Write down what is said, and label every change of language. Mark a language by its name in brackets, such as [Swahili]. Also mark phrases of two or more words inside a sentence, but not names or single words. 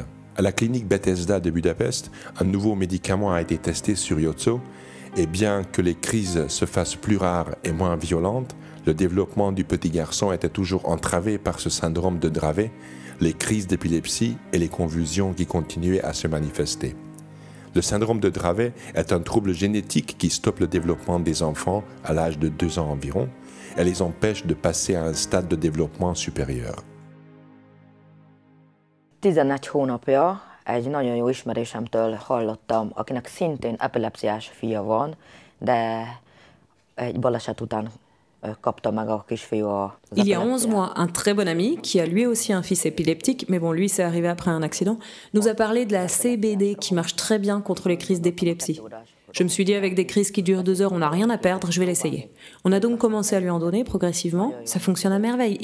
[French] À la clinique Bethesda de Budapest, un nouveau médicament a été testé sur Jocso et bien que les crises se fassent plus rares et moins violentes, le développement du petit garçon était toujours entravé par ce syndrome de Dravet, les crises d'épilepsie et les convulsions qui continuaient à se manifester. Le syndrome de Dravet est un trouble génétique qui stoppe le développement des enfants à l'âge de 2 ans environ et les empêche de passer à un stade de développement supérieur. [Hungarian] 11 hónapja egy nagyon jó ismerősemtől hallottam, akinek szintén epilepsziás fia van, de egy baleset után kapta meg a kisfiú az [French] Il y a 11 mois, un très bon ami, qui a lui aussi un fils épileptique, mais bon, lui, c'est arrivé après un accident, nous a parlé de la CBD qui marche très bien contre les crises d'épilepsie. Je me suis dit, avec des crises qui durent 2 heures, on n'a rien à perdre, je vais l'essayer. On a donc commencé à lui en donner progressivement. Ça fonctionne à merveille.